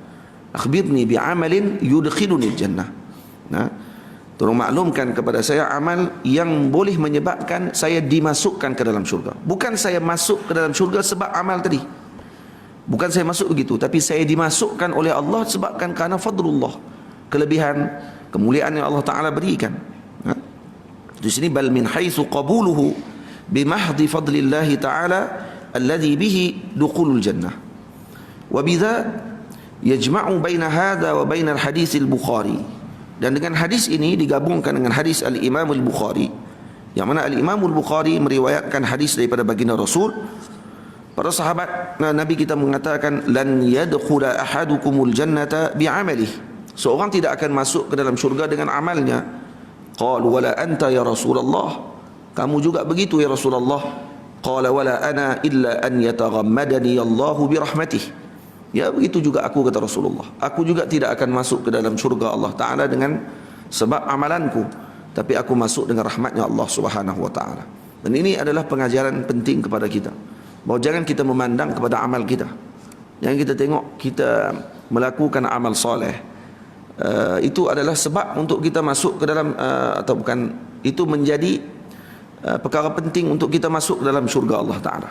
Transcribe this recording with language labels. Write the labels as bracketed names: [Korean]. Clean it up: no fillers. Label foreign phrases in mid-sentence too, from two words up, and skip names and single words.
[Arabic] أخبرني بعمل يدخلني الجنة. [Malay] Nah, tolong maklumkan kepada saya amal yang boleh menyebabkan saya dimasukkan ke dalam syurga. Bukan saya masuk ke dalam syurga sebab amal tadi. Bukan saya masuk begitu, tapi saya dimasukkan oleh Allah sebabkan kerana fadlullah, kelebihan, kemuliaan yang Allah Taala berikan. Di sini [Arabic] بل من حيث قبوله بمحض فضل الله تعالى الذي به دخول الجنة. وبذا يجمع بين هذا وبين الحديث البخاري. [Malay] Dan dengan hadis ini digabungkan dengan hadis al-Imam al-Bukhari, yang mana al-Imam al-Bukhari meriwayatkan hadis daripada baginda Rasul. Para sahabat Nabi kita mengatakan, [Arabic] لن يدخل أحدكم الجنة بعمله. [Malay] Seorang tidak akan masuk ke dalam syurga dengan amalnya. [Arabic] قالوا ولا أنت يا رسول الله. [Malay] Kamu juga begitu [Arabic] يا رسول الله. قال ولا أنا إلا أن يتغمدني الله برحمته. [Malay] Ya, begitu juga aku, kata Rasulullah. Aku juga tidak akan masuk ke dalam syurga Allah Ta'ala dengan sebab amalanku, tapi aku masuk dengan rahmatnya Allah [Arabic] سبحانه وتعالى. [Malay] Dan ini adalah pengajaran penting kepada kita, bahawa jangan kita memandang kepada amal kita. Jangan kita tengok kita melakukan amal soleh, itu adalah sebab untuk kita masuk ke dalam, atau bukan, itu menjadi perkara penting untuk kita masuk ke dalam syurga Allah Ta'ala.